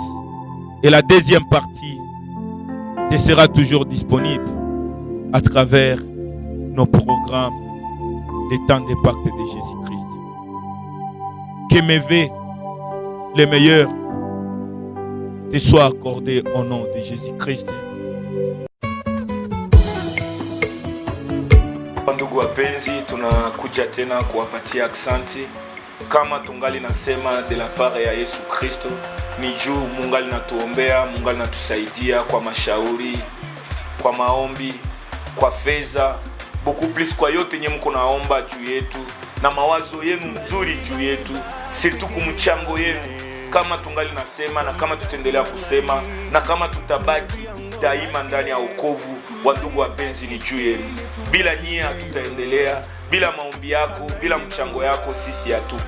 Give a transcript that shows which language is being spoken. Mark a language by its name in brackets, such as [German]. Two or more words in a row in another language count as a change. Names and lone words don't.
[French] Et la deuxième partie te sera toujours disponible à travers nos programmes des temps des pactes de Jésus-Christ. Que mes vœux, les meilleurs, te soient accordés au nom de Jésus-Christ. [Swahili] Ndugu wapenzi, tunakuja tena kuwapatia aksanti. Kama tungali nasema [French] de la part [Swahili] ya Yesu Kristo, ni juu mungali natuombea, mungali natusaidia kwa mashauri, kwa maombi, kwa fedha, [French] beaucoup plus [Swahili] kwa yote nye mko naomba juu yetu, na mawazo yenu mzuri juu yetu, surtout kumchango yenu. Kama tungali nasema na kama tutaendelea kusema na kama tutabaki daima ndani ya wokovu, wandugu wapenzi, ni juu yenu. Bila nyie hatutaendelea, bila maombi yako, bila mchango yako sisi hatuko.